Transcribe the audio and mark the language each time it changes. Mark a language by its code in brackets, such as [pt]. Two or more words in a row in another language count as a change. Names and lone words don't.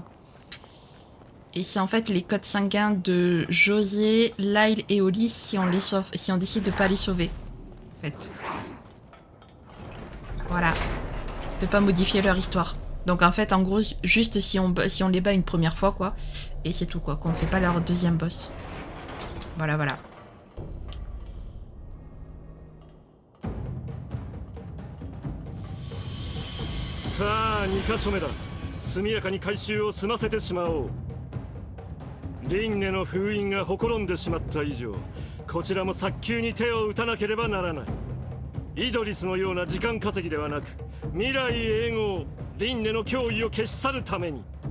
[fr] Et c'est en fait les codes sanguins de José, Lyle et Oli si on les sauve, si on décide de pas les sauver. En fait. Voilà. De pas modifier leur histoire. Donc en fait, en gros, juste si on les bat une première fois, quoi. Et c'est tout, quoi. Qu'on fait pas leur deuxième boss. Voilà, voilà. [ja] さあ2カ所目だ。速やかに回収を済ませてしまおう。リンネの封印がほころんでしまった以上、こちらも早急に手を打たなければならない。イドリスのような時間稼ぎではなく、未来永劫リンネの脅威を消し去るために。